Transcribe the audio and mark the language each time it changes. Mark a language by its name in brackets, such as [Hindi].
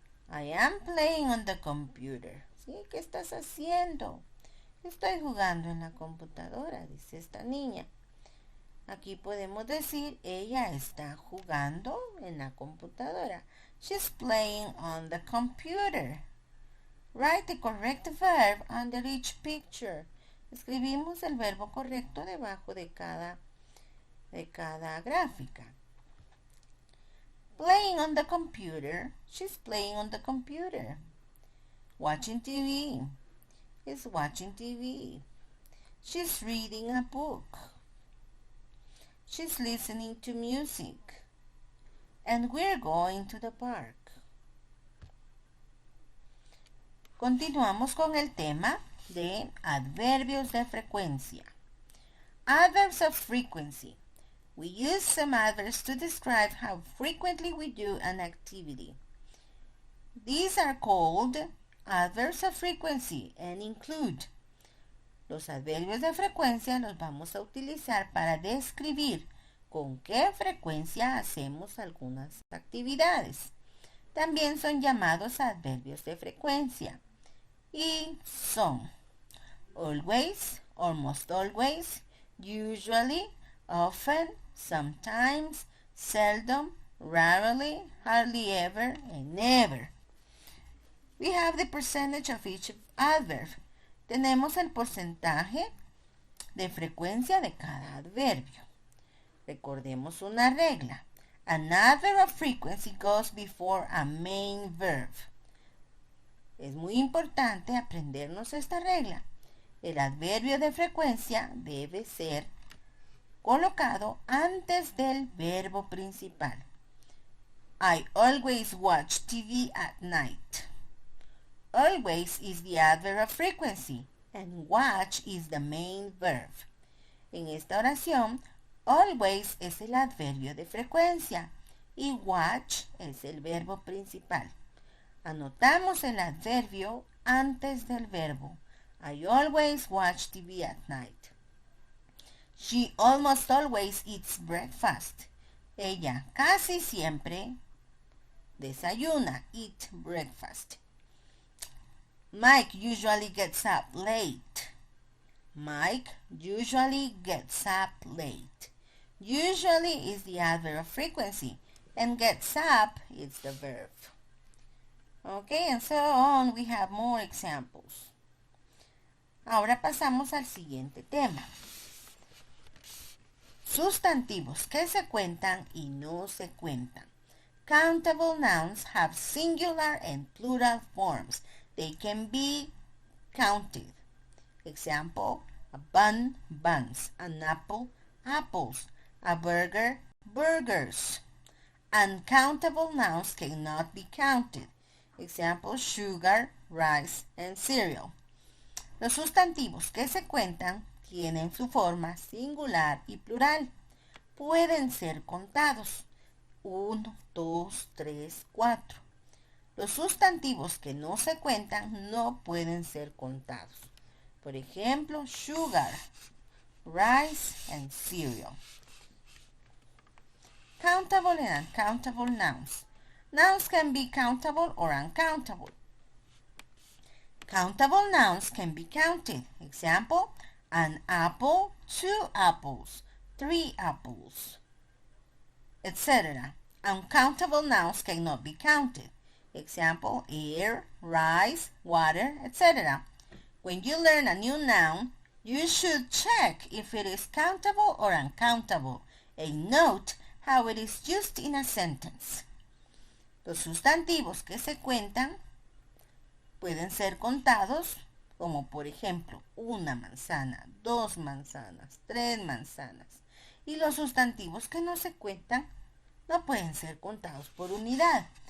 [English] I am playing on the computer. [Spanish] ¿Sí? ¿Qué estás haciendo? Estoy jugando en la computadora, dice esta niña. Aquí podemos decir, ella está jugando en la computadora. [English] She's playing on the computer. Write the correct verb under each picture. [Spanish] Escribimos el verbo correcto debajo de cada gráfica. [English] Playing on the computer. She's playing on the computer. Watching TV. Is watching TV. She's reading a book. She's listening to music. And we're going to the park. [Spanish] Continuamos con el tema de adverbios de frecuencia. [English] Adverbs of frequency. We use some adverbs to describe how frequently we do an activity. These are called adverbs of frequency and include. [Spanish] Los adverbios de frecuencia los vamos a utilizar para describir con qué frecuencia hacemos algunas actividades. También son llamados adverbios de frecuencia y son [English] always, almost always, usually, often, sometimes, seldom, rarely, hardly ever, and never. We have the percentage of each adverb. [Spanish] Tenemos el porcentaje de frecuencia de cada adverbio. Recordemos una regla. [English] An adverb of frequency goes before a main verb. [Spanish] Es muy importante aprendernos esta regla. El adverbio de frecuencia debe ser colocado antes del verbo principal. [English] I always watch TV at night. Always is the adverb of frequency and watch is the main verb. [Spanish] En esta oración, always es el adverbio de frecuencia y watch es el verbo principal. Anotamos el adverbio antes del verbo. [English] I always watch TV at night. She almost always eats breakfast. [Spanish] Ella casi siempre desayuna, [English] eat breakfast. Mike usually gets up late. Mike usually gets up late. Usually is the adverb of frequency and gets up is the verb. Okay, and so on. We have more examples. [Spanish] Ahora pasamos al siguiente tema. Sustantivos que se cuentan y no se cuentan. [English] Countable nouns have singular and plural forms. They can be counted. Example, a bun, buns, an apple, apples, a burger, burgers. Uncountable nouns cannot be counted. Example, sugar, rice, and cereal. [Spanish] Los sustantivos que se cuentan tienen su forma singular y plural. pueden ser contados. 1, 2, 3, 4. Los sustantivos que no se cuentan no pueden ser contados. Por ejemplo, [English] sugar, rice, and cereal. Countable and uncountable nouns. Nouns can be countable or uncountable. Countable nouns can be counted. Example, an apple, 2 apples, 3 apples, etc. Uncountable nouns cannot be counted. Example, air, rice, water, etc. When you learn a new noun, you should check if it is countable or uncountable and note how it is used in a sentence. [Spanish] Los sustantivos que se cuentan pueden ser contados, como por ejemplo, una manzana, 2 manzanas, 3 manzanas. Y los sustantivos que no se cuentan no pueden ser contados por unidad.